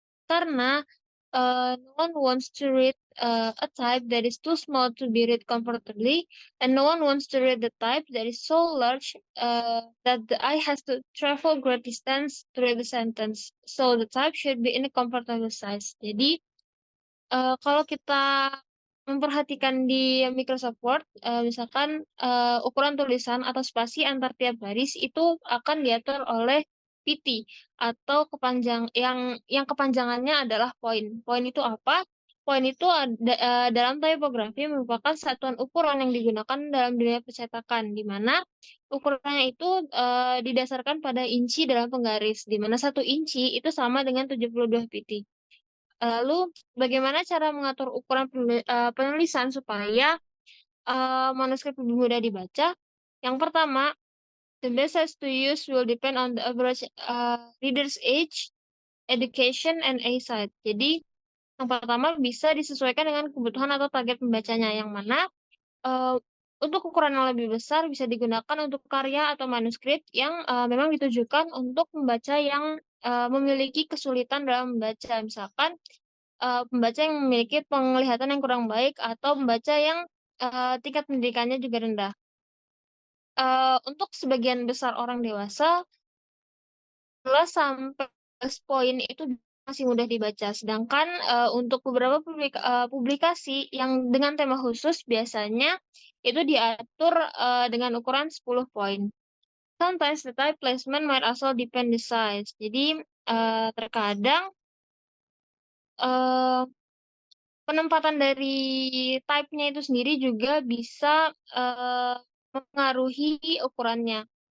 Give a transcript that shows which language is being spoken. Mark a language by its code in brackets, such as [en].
[id] Karena, no one wants to read, a type that is too small to be read comfortably, and no one wants to read the type that is so large, that the eye has to travel great distance to read the sentence. So the type should be in a comfortable size. Jadi, kalau kita memperhatikan di Microsoft Word, misalkan, ukuran tulisan atau spasi antar tiap baris itu akan diatur oleh PT atau yang kepanjangannya adalah poin. Poin itu apa? Poin itu dalam typography merupakan satuan ukuran yang digunakan dalam dunia percetakan, di mana ukurannya itu, didasarkan pada inci dalam penggaris, di mana 1 inci itu sama dengan 72 pt. Lalu bagaimana cara mengatur ukuran penulisan supaya, manuskrip lebih mudah dibaca? Yang pertama, [en] the best size to use will depend on the average, reader's age, education, and eyesight. [id] Jadi, yang pertama bisa disesuaikan dengan kebutuhan atau target pembacanya, yang mana, Untuk ukuran yang lebih besar bisa digunakan untuk karya atau manuskrip yang, memang ditujukan untuk pembaca yang, memiliki kesulitan dalam membaca. Misalkan, pembaca yang memiliki penglihatan yang kurang baik atau pembaca yang, tingkat pendidikannya juga rendah. Untuk sebagian besar orang dewasa, 11 sampai 12 poin itu masih mudah dibaca, sedangkan, untuk beberapa publikasi yang dengan tema khusus biasanya itu diatur, dengan ukuran 10 poin. [en] Sometimes the type placement might also depend the size. [id] Jadi, terkadang, eee, penempatan dari type-nya itu sendiri juga bisa, mempengaruhi ukurannya.